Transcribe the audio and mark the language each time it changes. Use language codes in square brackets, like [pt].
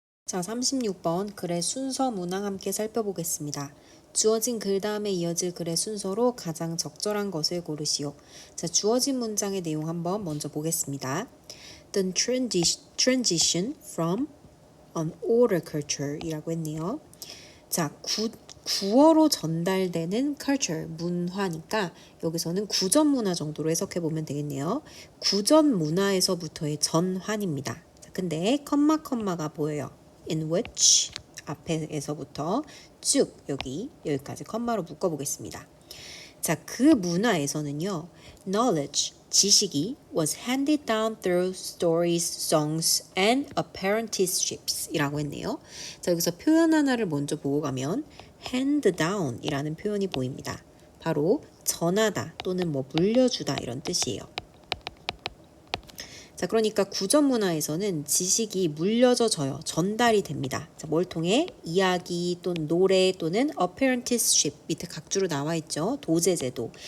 [ko] 자, 36번 글의 순서 문항 함께 살펴보겠습니다. 주어진 글 다음에 이어질 글의 순서로 가장 적절한 것을 고르시오. 자, 주어진 문장의 내용 한번 먼저 보겠습니다. [en] The transition from an order culture [ko] 이라고 했네요. 자, 구어로 전달되는 culture, 문화니까 여기서는 구전 문화 정도로 해석해 보면 되겠네요. 구전 문화에서부터의 전환입니다. 자, 근데 컴마가 보여요. in which 앞에서부터 쭉 여기까지 컴마로 묶어보겠습니다. 자, 그 문화에서는요, [en] knowledge, 지식이 was handed down through stories, songs, and apprenticeships [ko] 이라고 했네요. 자, 여기서 표현 하나를 먼저 보고 가면 hand down 이라는 표현이 보입니다. 바로 전하다 또는 물려주다 이런 뜻이에요. 자, 그러니까 구전 문화에서는 지식이 물려져 져요. 전달이 됩니다. 자, 뭘 통해? 이야기 또는 노래 또는 apprenticeship 밑에 각주로 나와 있죠. 도제제도.